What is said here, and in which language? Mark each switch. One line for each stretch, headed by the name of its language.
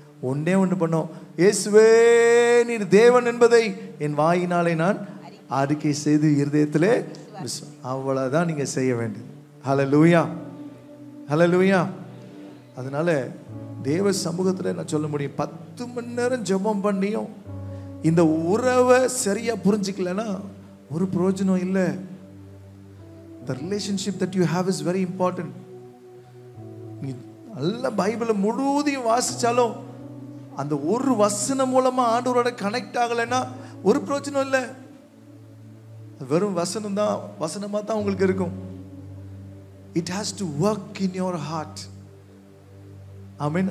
Tamil: ஒன்றே ஒன்று பண்ணோம், இயேசுவே நீர் தேவன் என்பதை என் வாயினாலே நான் அறிக்கை செய்து இருதயத்திலே அவ்வளவுதான் நீங்க செய்ய வேண்டியது. ஹல்லேலூயா, ஹல்லேலூயா. அதனால தேவ சமூகத்தில் நான் சொல்ல முடியும், 10 மணி நேரம் ஜெபம் பண்ணியும் இந்த உறவை சரியா புரிஞ்சுக்கலன்னா ஒரு பிரயோஜனம் இல்லை.
English: The relationship that you have is very important.
Tamil: நீ நல்ல பைபிளை முழுவதையும் வாசிச்சாலும் அந்த ஒரு வசனம் மூலமா ஆண்டவரோட கனெக்ட் ஆகலைன்னா ஒரு பிரயோஜனம் இல்லை. வெறும் வசனமா தான் உங்களுக்கு இருக்கும்.
English: It has to work in your heart.
Tamil: Amen.